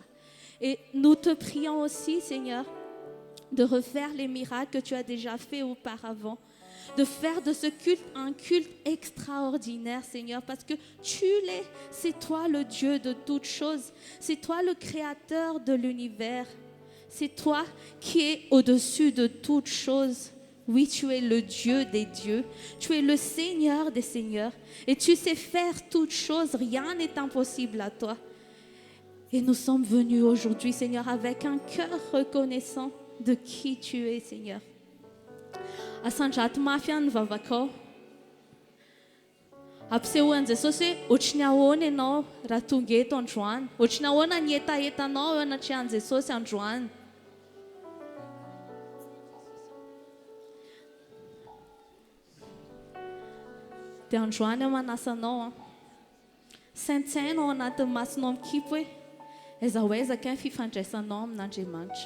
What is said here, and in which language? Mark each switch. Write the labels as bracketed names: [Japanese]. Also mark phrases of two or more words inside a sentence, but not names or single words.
[French] Et nous te prions aussi, Seigneur, de refaire les miracles que tu as déjà fait auparavant, de faire de ce culte un culte extraordinaire, Seigneur, parce que tu l'es, c'est toi le Dieu de toutes choses, c'est toi le créateur de l'univers, c'est toi qui es au-dessus de toutes choses. Oui, tu es le Dieu des dieux, tu es le Seigneur des seigneurs, et tu sais faire toutes choses, rien n'est impossible à toi. Et nous sommes venus aujourd'hui, Seigneur, avec un cœur reconnaissant de qui tu es, Seigneur. [Malagasy] Asandrato mafy any vavakao ampisehoan'i Jesosy hoe ohatry ny ahoana ianao raha tonga eto androany, ohatry ny ahoana ny etaetanao eo anatrehan'i Jesosy androany. Dia androany aho manasa anao, saintsaina ao anatin'ny masonao mikipy hoe aiza ho aiza kay ny fifandraisanao amin'Andriamanitra.